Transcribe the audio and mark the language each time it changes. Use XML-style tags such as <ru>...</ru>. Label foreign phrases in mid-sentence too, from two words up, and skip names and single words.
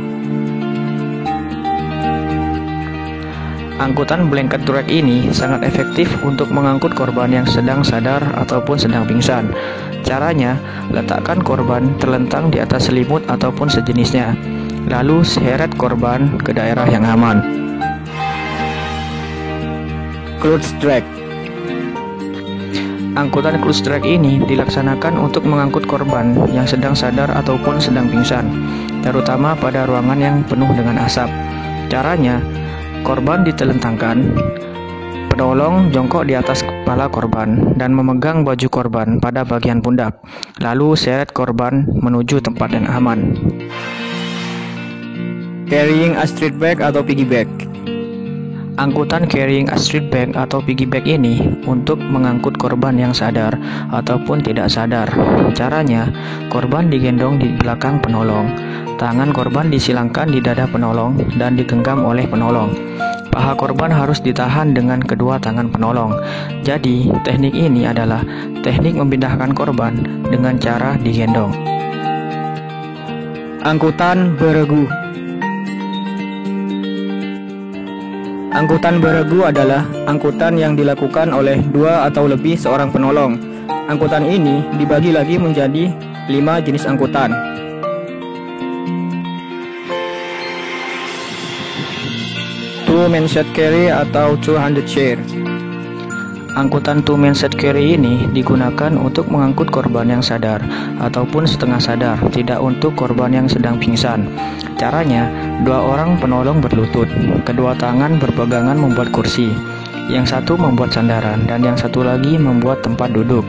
<id>Angkutan</id> <en>blanket drag</en> <id>ini sangat efektif untuk mengangkut korban yang sedang sadar ataupun sedang pingsan. Caranya, letakkan korban terlentang di atas selimut ataupun sejenisnya, lalu seret korban ke daerah yang aman.</id> <en>Clothes drag.</en> <id>Angkutan</id> <en>clothes drag</en> <id>ini dilaksanakan untuk mengangkut korban yang sedang sadar ataupun sedang pingsan, terutama pada ruangan yang penuh dengan asap. Caranya, korban ditelentangkan, penolong jongkok di atas kepala korban dan memegang baju korban pada bagian pundak, lalu seret korban menuju tempat yang aman.</id> <en>Carrying a street bag atau piggy bag.</en> <id>Angkutan</id> <en>carrying a street bag</en> <id>atau</id> <en>piggy bag</en> <id>ini untuk mengangkut korban yang sadar ataupun tidak sadar. Caranya, korban digendong di belakang penolong, tangan korban disilangkan di dada penolong dan digenggam oleh penolong. Paha korban harus ditahan dengan kedua tangan penolong. Jadi, teknik ini adalah teknik memindahkan korban dengan cara digendong. Angkutan beregu. Angkutan beregu adalah angkutan yang dilakukan oleh dua atau lebih seorang penolong. Angkutan ini dibagi lagi menjadi 5 jenis angkutan.</id> <en>Two-man set carry atau 200 chair.</en> <id>Angkutan</id> <en>two-man set carry</en> <id>ini digunakan untuk mengangkut korban yang sadar ataupun setengah sadar, tidak untuk korban yang sedang pingsan. Caranya, 2 orang penolong berlutut, kedua tangan berpegangan membuat kursi. Yang satu membuat sandaran dan yang satu lagi membuat tempat duduk.</id>